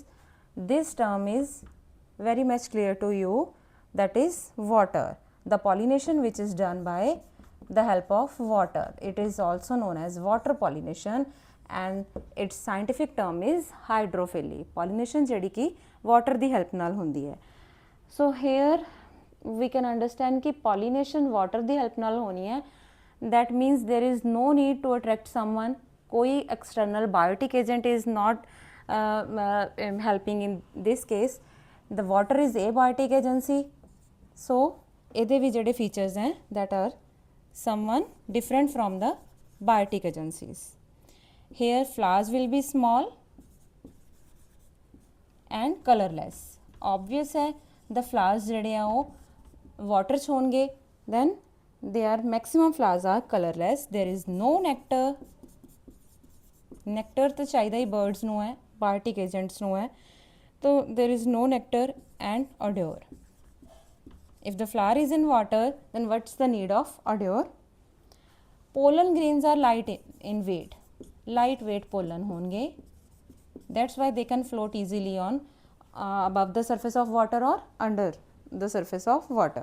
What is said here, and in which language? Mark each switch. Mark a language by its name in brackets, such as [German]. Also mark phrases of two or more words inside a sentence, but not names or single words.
[English] This term is very much clear to you, that is water. The pollination which is done by the help of water. It is also known as water pollination and its scientific term is hydrophily. [Punjabi] Pollination ਜਿਹੜੀ कि water ਦੀ help ਨਾਲ ਹੁੰਦੀ ਹੈ. [English] So here we can understand कि pollination water [Punjabi] ਦੀ help ਨਾਲ ਹੋਣੀ ਹੈ. [English] That means there is no need to attract someone. कोई external biotic agent is not helping in this case. The water is abiotic agency. So [Punjabi] ਇਹਦੇ ਵੀ ਜਿਹੜੇ [English] features हैं that are someone different from the biotic agencies. Here flowers will be small and colorless. [Punjabi] Obvious है, [English] the flowers [Punjabi] ਜਿਹੜੇ ਆ ਉਹ water 'ਚ ਹੋਣਗੇ, [English] then their maximum flowers are colorless. There is no nectar. Nectar [Punjabi] तो ਚਾਹੀਦਾ ਹੀ [English] birds [Punjabi] ਨੂੰ ਹੈ, [English] biotic agents [Punjabi] ਨੂੰ ਹੈ, [English] तो there is no nectar and odor. If the flower is in water, then what's the need of odor? Pollen grains are light in weight. Lightweight pollen होंगे. That's why they can float easily on above the surface of water or under the surface of water.